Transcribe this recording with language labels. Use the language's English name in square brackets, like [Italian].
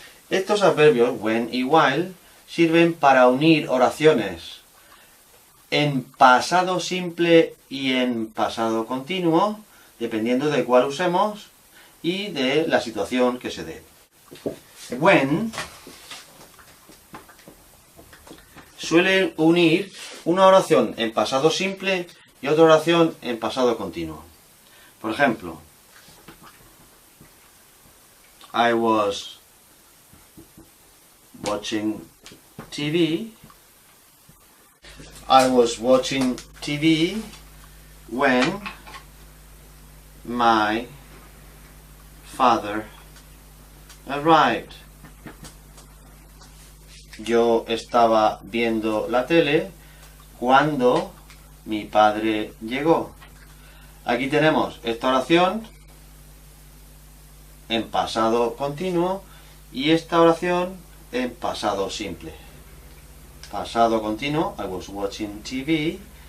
[Spanish] Estos adverbios, when y while, sirven para unir oraciones en pasado simple y en pasado continuo, dependiendo de cuál usemos y de la situación que se dé. When suele unir una oración en pasado simple y otra oración en pasado continuo. Por ejemplo, [English] I was watching TV. I was watching TV when my father arrived. [Spanish] Yo estaba viendo la tele cuando mi padre llegó. Aquí tenemos esta oración en pasado continuo y esta oración en pasado simple. Pasado continuo, [English] I was watching TV.